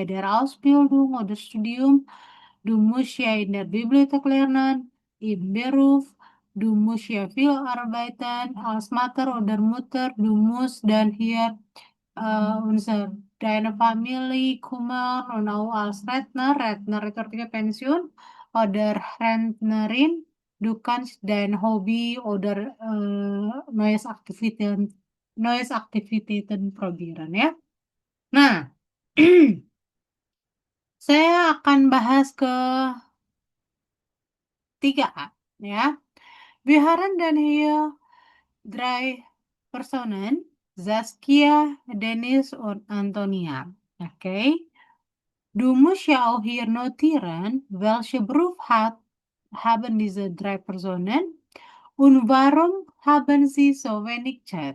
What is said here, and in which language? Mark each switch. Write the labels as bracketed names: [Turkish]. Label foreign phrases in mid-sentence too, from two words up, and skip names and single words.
[German] der Ausbildung oder Studium, du musst ja in der Bibliothek lernen, im Beruf, du musst ja viel arbeiten als Vater oder Mutter, du musst dann hier unser deine Familie kümmern und auch als Rentner [Indonesian] itu artinya pensiun, [German] oder Rentnerin, du kannst dein Hobby oder neues Aktivitäten probieren ya. [Indonesian] Nah, saya akan bahas ke 3 ya. [German] Wir haben dann hier 3 Personen, Saskia, Dennis und Antonia. Okay. Du musst ja auch hier notieren, welche Beruf haben diese 3 Personen und warum haben sie so wenig Zeit.